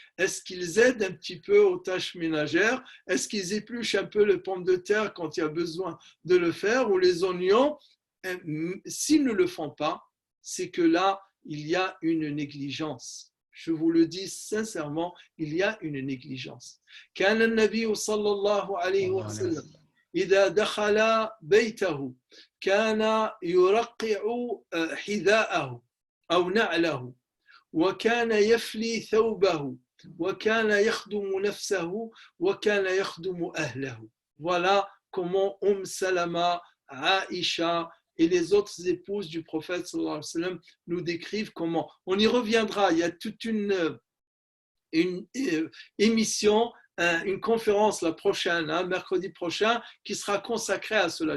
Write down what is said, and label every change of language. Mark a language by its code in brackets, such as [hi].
[fr] Est-ce qu'ils aident un petit peu aux tâches ménagères? Est-ce qu'ils épluchent un peu les pommes de terre quand il y a besoin de le faire, ou les oignons? S'ils ne le font pas, c'est que là, il y a une négligence. Je vous le dis sincèrement, il y a une négligence. [ar] كان النبي صلى الله عليه وسلم إذا دخل بيته كان يرقع حذاءه أو نعله وكان يفلي ثوبه وكان يخدم نفسه وكان يخدم أهله. [fr] Voilà comment Salama, Aïcha et les autres épouses du prophète sallallahu alayhi wa sallam nous décrivent comment. On y reviendra, il y a toute une émission une conférence la prochaine, mercredi prochain, qui sera consacrée à cela.